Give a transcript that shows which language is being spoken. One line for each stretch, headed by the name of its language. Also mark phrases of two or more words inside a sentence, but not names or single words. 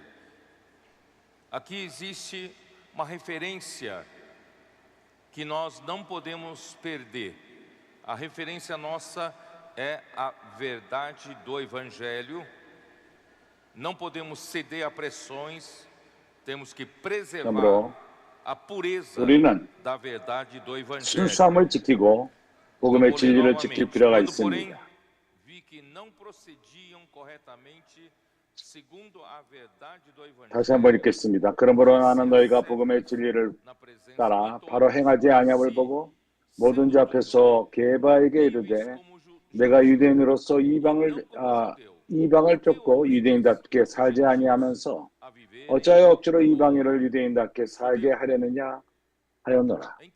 Portuguese: Aqui existe uma referência que nós não podemos perder. A referência nossa é a verdade do Evangelho. Não podemos ceder a pressões, temos que preservar a pureza da verdade do Evangelho.
Korean: 순수함을 지키고 복음의 진리를 지킬 필요가 있습니다.
Portuguese: Vi que não procediam corretamente segundo a verdade do Evangelho.
Korean: 다시 한번 읽겠습니다. 그러므로 나는 너희가 복음의 진리를 따라 바로 행하지 아니함을 보고 모든 자 앞에서 게바에게 이르되 내가 유대인으로서 이방을 쫓고 유대인답게 살지 아니하면서 어찌하여 억지로 이방인을 유대인답게 살게 하려느냐 하였노라.